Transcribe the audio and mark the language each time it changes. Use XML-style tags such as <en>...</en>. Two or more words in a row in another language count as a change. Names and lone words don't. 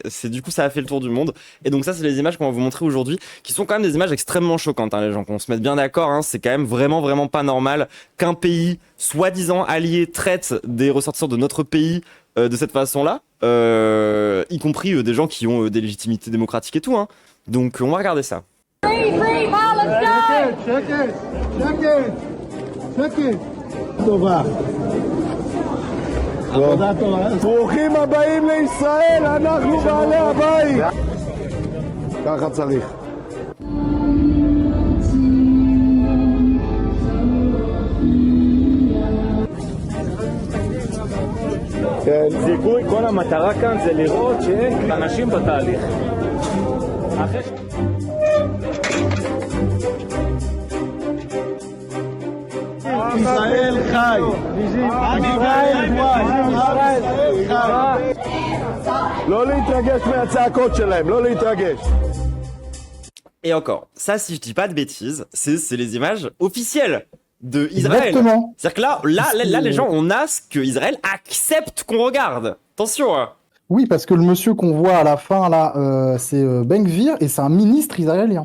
<fr>C'est du coup, ça a fait le tour du monde. Et donc ça, c'est les images qu'on va vous montrer aujourd'hui, qui sont quand même des images extrêmement choquantes, hein, les gens. Qu'on se mette bien d'accord, hein, c'est quand même vraiment, vraiment pas normal qu'un pays soi-disant allié traite des ressortissants de notre pays de cette façon-là, y compris des gens qui ont des légitimités démocratiques et tout. Hein. Donc, on va regarder ça.</fr> <en>Free Palestine! check it.</en> <he>טובה. עבודה טובה. ברוכים הבאים לישראל, אנחנו בעלי הבית. ככה צריך. זיכוי, כל המטרה כאן זה לראות שאין אנשים בתהליך. ישראל חי. ישראל חי. לא להתרגש מהצעקות שלהם, לא להתרגש.</he> <fr>Et encore, ça, si je dis pas de bêtises, c'est les images officielles de Israël. Exactement. C'est-à-dire que là, les gens, on a ce que Israël accepte qu'on regarde. Attention. Hein. Oui, parce que le monsieur qu'on voit à la fin, là, c'est Ben Gvir, et c'est un ministre israélien.</fr>